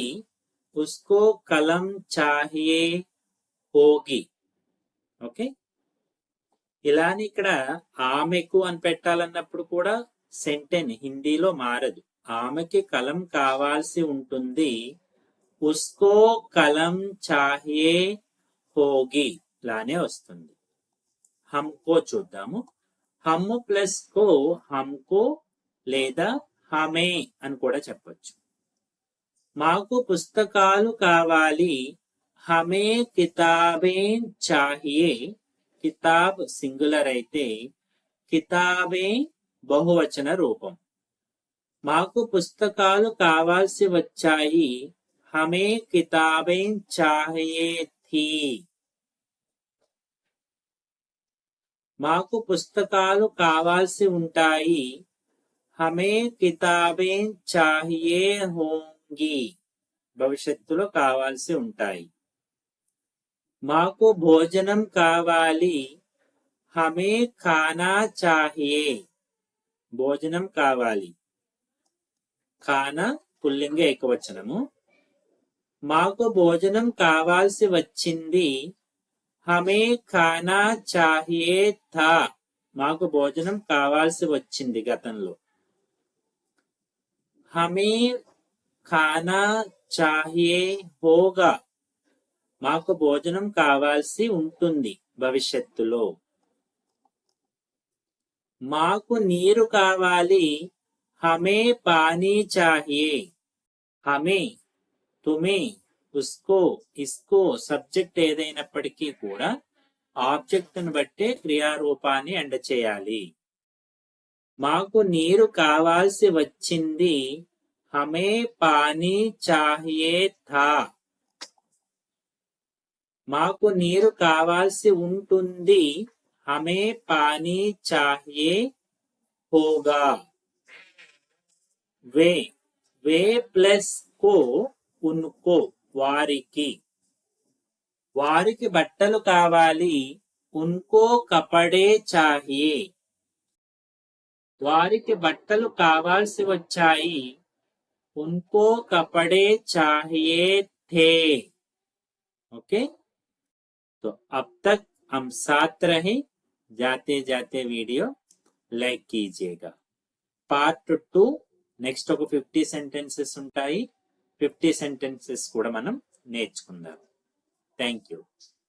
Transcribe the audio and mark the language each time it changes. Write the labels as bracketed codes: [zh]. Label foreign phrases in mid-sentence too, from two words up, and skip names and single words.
[hi] उसको कलम चाहिए होगी. [te] ఓకే, ఇలాని ఇక్కడ ఆమెకు అని పెట్టాలన్నప్పుడు కూడా సెంటెన్ హిందీలో మారదు. ఆమెకి కలం కావాల్సి ఉంటుంది. [hi] उसको कलम चाहिए होगी [te] లానే వస్తుంది. హమ్కో చూద్దాము. హమ్ ప్లస్ కో హమ్కో లేదా హమే అని కూడా చెప్పొచ్చు. మాకు పుస్తకాలు కావాలి. [hi] हमें किताबें चाहिए. [te] కితాబ్ సింగులర్ అయితే కితాబే బహువచన రూపం. మాకు పుస్తకాలు కావాల్సి వచ్చాయి. [hi] हमें किताबें चाहिए थीं. [te] మాకు పుస్తకాలు కావాల్సి ఉంటాయి. [hi] हमें किताबें चाहिए होंगी. [te] భవిష్యత్తులో కావాల్సి ఉంటాయి. మాకు భోజనం కావాలి. [hi] हमें खाना चाहिए. [te] భోజనం కావాలి. ఖానా పుల్లింగ ఏకవచనము. మాకు భోజనం కావాల్సి వచ్చింది. [hi] हमें खाना चाहिए था. [te] మాకు భోజనం కావాల్సి వచ్చింది గతంలో. [hi] हमें खाना चाहिए होगा. [te] మాకు భోజనం కావాల్సి ఉంటుంది భవిష్యత్తులో. మాకు నీరు కావాలి. [hi] हमें पानी चाहिए. हमें, तुम्हें, उसको, इसको [te] సబ్జెక్ట్ ఏదైనప్పటికీ కూడా ఆబ్జెక్ట్ ను బట్టే క్రియారూపాన్ని ఎండ చేయాలి. మాకు నీరు కావాల్సి వచ్చింది. [hi] हमें पानी चाहिए था. [te] మాకు నీరు కావాల్సి ఉంటుంది. [hi] हमें पानी चाहिए होगा. [te] వే ప్లస్ కో ఉన్కో వారికి. వారికి బట్టలు కావాలి. [hi] उनको कपड़े चाहिए [te] వారికి బట్టలు కావాల్సి వచ్చాయి [hi] उनको कपड़े चाहिए थे ओके तो अब तक हम साथ रहे जाते जाते [en] video like [hi] कीजिएगा [te] పార్ట్ 2 నెక్స్ట్ ఒక 50 సెంటెన్సెస్ ఉంటాయి 50 సెంటెన్సెస్ కూడా మనం నేర్చుకుందాం [en] thank you